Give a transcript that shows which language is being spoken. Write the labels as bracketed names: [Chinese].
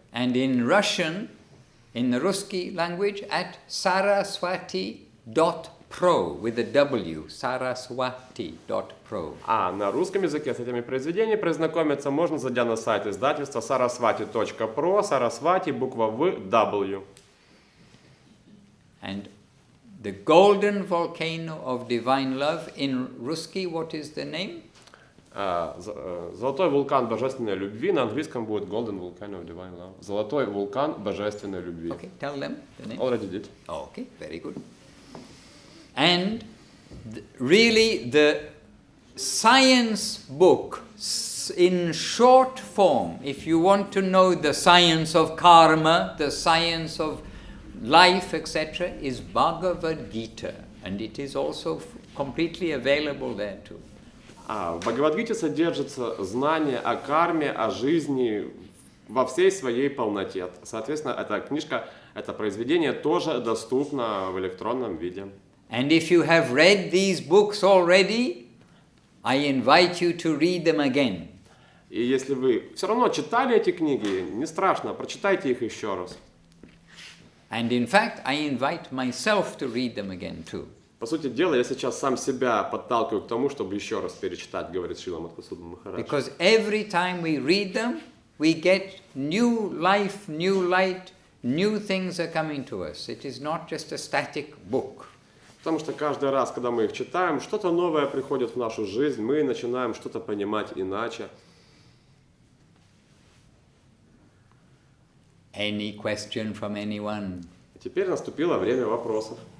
[English] And in Russian, in the Ruski language, at saraswati.pro with a W, saraswati.pro. [Russian] А на русском языке с этими произведениями познакомиться можно, зайдя на сайт издательства saraswati.pro, Saraswati, буква В, W. [English] And the golden volcano of divine love, in Ruski, what is the name? [Russian] Золотой вулкан божественной любви, на английском будет Golden Volcano of Divine Love. Золотой вулкан божественной любви. [English] Okay, tell them the name. Already did. Okay, very good. And really the science book in short form, if you want to know the science of karma, the science of life, etc., is Bhagavad Gita, and it is also completely available there too. [Russian] В Бхагавад-гите содержится знание о карме, о жизни во всей своей полноте. Соответственно, эта книжка, это произведение тоже доступно в электронном виде. [English] And if you have read these books already, I invite you to read them again. [Russian] И если вы все равно читали эти книги, не страшно, прочитайте их еще раз. [English] And in fact, I invite myself to read them again too. [Russian] По сути дела, я сейчас сам себя подталкиваю к тому, чтобы еще раз перечитать, говорит Шрила Мадхусудан Махарадж. [English] Because every time we read them, we get new life, new light, new things are coming to us. It is not just a static book. [Russian] Потому что каждый раз, когда мы их читаем, что-то новое приходит в нашу жизнь, мы начинаем что-то понимать иначе. [English] Any question from anyone? [Russian] Теперь наступило время вопросов.